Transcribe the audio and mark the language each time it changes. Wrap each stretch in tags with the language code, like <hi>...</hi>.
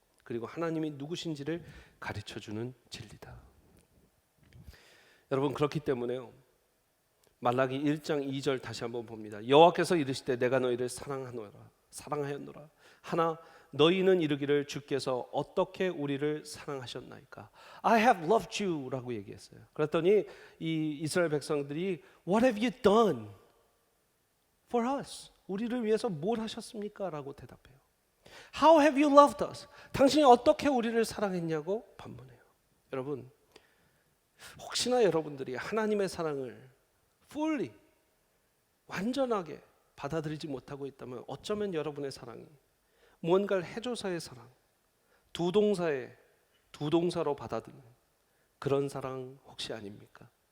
<ko>그리고 하나님이 누구신지를 가르쳐주는 진리다. 여러분, 그렇기 때문에요, 말라기 1장 2절 다시 한번 봅니다. 여호와께서 이르시되 내가 너희를 사랑하였노라. 하나 너희는 이르기를 주께서 어떻게 우리를 사랑하셨나이까?</ko> <en>I have loved you</en> <ko>라고 얘기했어요. 그랬더니 이 이스라엘 백성들이</ko> <en>What have you done for us?</en> <ko>우리를 위해서 뭘 하셨습니까? 라고 대답해요.</ko> <en>How have you loved us?</en> <ko>당신이 어떻게 우리를 사랑했냐고 반문해요. 여러분, 혹시나 여러분들이 하나님의 사랑을 fully, 완전하게 받아들이지 못하고 있다면 어쩌면 여러분의 사랑이 무언가를 해줘서의 사랑, 두 동사로 받아들이는 그런 사랑 혹시 아닙니까?</ko>